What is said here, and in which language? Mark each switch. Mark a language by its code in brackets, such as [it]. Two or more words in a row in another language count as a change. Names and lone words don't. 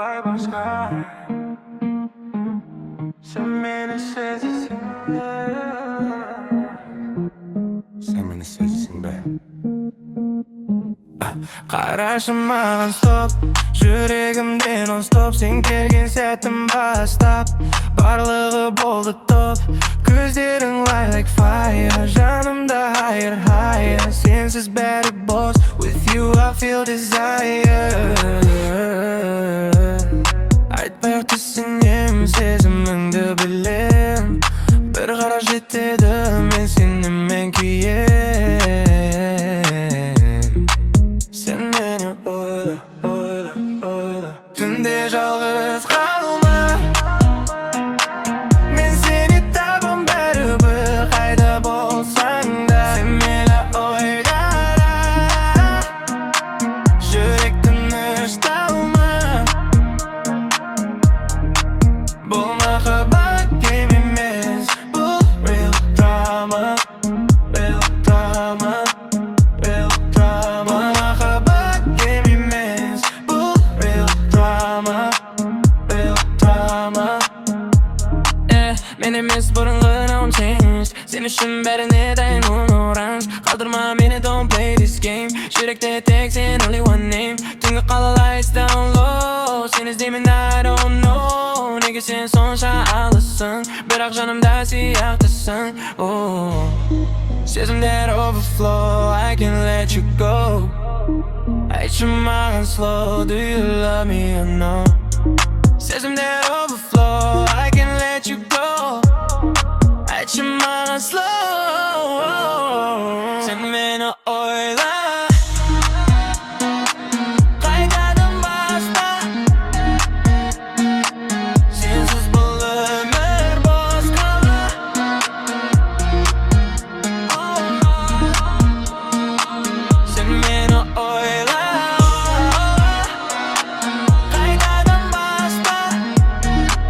[tr] başka. Sen beni sezsin be. Sen beni sezsin be. [kk] Qarashim mаған stop, жүрегімде non-stop. Sen kelген сәтім бастап, барлығы болды топ. Көздерің [en] like fire, [kk] жанымда [en] higher, higher. [kk] Sensiz бәрі бос, [en] with you I feel desire. [kk] Айтпай-ақ түсінем, сезіміңді білем. Бір қара жетеді, мен сенімен күйем. [tr] Sen beni oyla, oyla, oyla. [kk] Tünde жалғыз қалма. Men seni табам бәрібір қайда болсаң да. Sen meni oyla, жүректі тынышталма. Бұл махаббат game емес, бұл [en] real drama, real drama, real drama. [kk] Бұл махаббат game емес, бұл [en] real drama, real drama. [kk] Мен емес бұрынғы [en] no change. [kk] Сен үшін бәріне дайын оранж. Қалдырма мені, [en] don't play this game. [kk] Жүректе тек сен [en] only one name. [kk] Түнгі қалалайыз [en] down low. [kk] Сен іздеймін [en] I don't know. [kk] Неге сен сонша алысың, бірақ жанымда сияқтысың. Сезімдер [en] overflow, I can't let you go. [kk] Айтшы маған [en] slow, do you love me or no? Сезімдер overflow, I can't let you go. [kk] Айтшы маған slow. [tr] Sen meni oyla, [kk] қайтадан баста. Sensiz бұл өмір бос қала. [tr] Sen meni oyla, [kk] қайтадан баста.